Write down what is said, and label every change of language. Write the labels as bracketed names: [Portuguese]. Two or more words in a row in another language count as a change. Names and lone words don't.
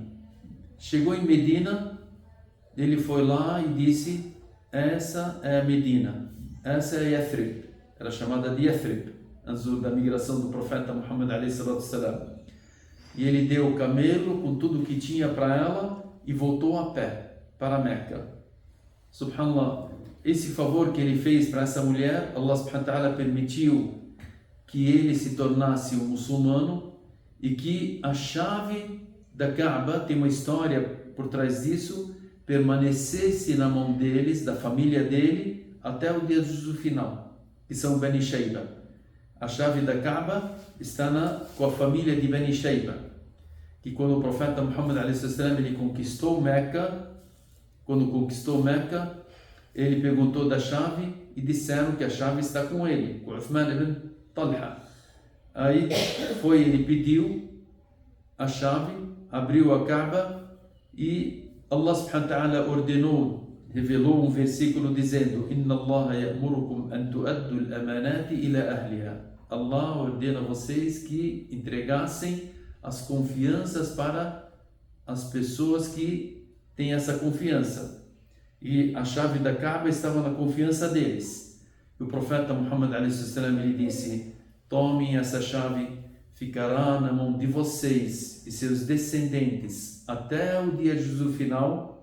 [Portuguese] Chegou em Medina, ele foi lá e disse: essa é Medina, essa é Yathrib. Era chamada de Yathrib, antes da migração do profeta Muhammad a.s. E ele deu o camelo com tudo o que tinha para ela e voltou a pé para Meca. Subhanallah, esse favor que ele fez para essa mulher, Allah [Arabic] سبحانه وتعالى [Portuguese] permitiu que ele se tornasse um muçulmano, e que a chave da Kaaba, tem uma história por trás disso, permanecesse na mão deles, da família dele, até o dia do final, que são Bani Shayba. A chave da Kaaba está com a família de Bani Shayba, que quando o profeta Muhammad a.s. ele conquistou Meca, ele perguntou da chave e disseram que a chave está com ele, com Uthman ibn Talha. Aí ele pediu a chave, abriu a Kaaba, e Allah [Arabic] سبحانه وتعالى [Portuguese] revelou um versículo dizendo: [Arabic] إن الله يأمركم أن تؤدوا الأمانات إلى أهلها. [Portuguese] Allah ordena vocês que entregassem as confianças para as pessoas que têm essa confiança. E a chave da Kaaba estava na confiança deles. E o profeta Muhammad a.s. ele disse: tomem essa chave, ficará na mão de vocês e seus descendentes até o dia de juízo final.